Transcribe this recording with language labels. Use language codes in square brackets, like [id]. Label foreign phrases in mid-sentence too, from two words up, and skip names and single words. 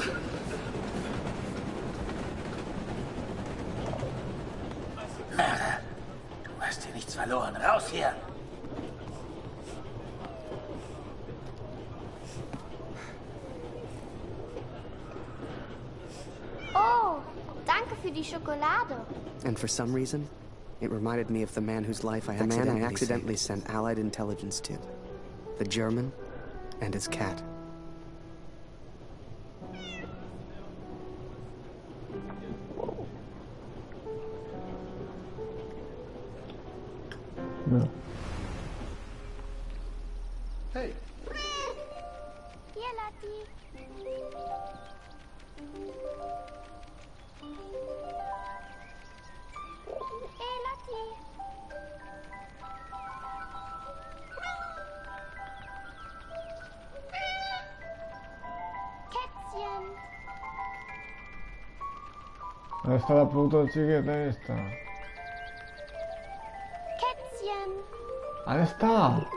[de] Du hast hier nichts verloren. Raus hier! Oh, danke für die Schokolade. [en] And for some reason, it reminded me of the man whose life I accidentally sent Allied intelligence to. The German and his cat. No. Hey. [de] Hier, Lottie. Hey, Lottie. Kätzchen. [es] ¿Dónde está la puta chiqueta esta? [de] Kätzchen. [es] ¿Dónde está?